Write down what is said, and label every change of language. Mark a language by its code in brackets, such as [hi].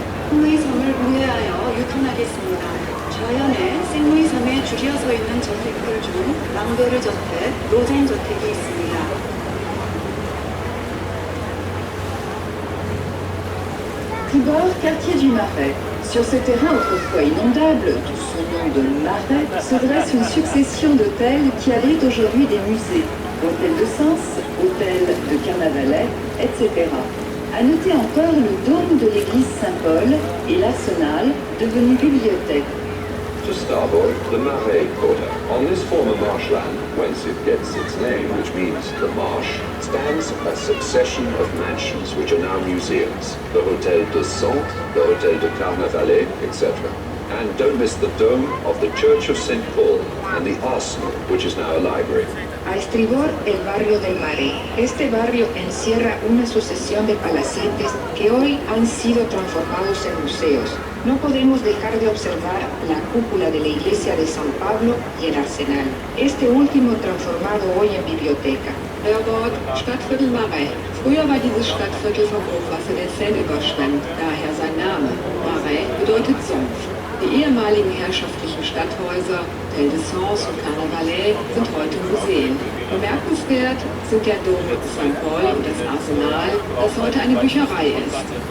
[ko] 생루이섬을 우회하여 유턴하겠습니다. 좌연에 생루이섬에 줄이어 서 있는 저택들 중 랑베르 저택, 로젠 저택이 있습니다. [fr] Tribord, quartier du Marais. Sur ce terrain autrefois inondable, d'où son nom de Marais, se dresse une succession d'hôtels qui abritent aujourd'hui des musées. Hôtel de Sens, hôtel de Carnavalet, etc. À noter encore le dôme de l'église Saint-Paul et l'arsenal, devenu bibliothèque. [en] To starboard, the Marais quarter. On this former marshland, whence it gets its name, which means the marsh, stands a succession of mansions which are now museums. The Hôtel de Sens, the Hôtel de Carnavalet, etc. And don't miss the dome of the Church of St. Paul and the arsenal, which is now a library. [es] A estribor, el barrio del Marais. Este barrio encierra una sucesión de palacetes que hoy han sido transformados en museos. No podemos dejar de observar la cúpula de la iglesia de San Pablo y el arsenal. Este último transformado hoy en biblioteca. [de] Herbord, Stadtviertel Marais. Früher war dieses Stadtviertel vom Hochwasser der Seine überschwemmt, daher sein Name. Marais bedeutet Sumpf. Die ehemaligen herrschaftlichen Stadthäuser Hôtel de Sens und Carnavalet sind heute Museen. Bemerkenswert sind der Dom de Saint-Paul und das Arsenal, das heute eine Bücherei ist.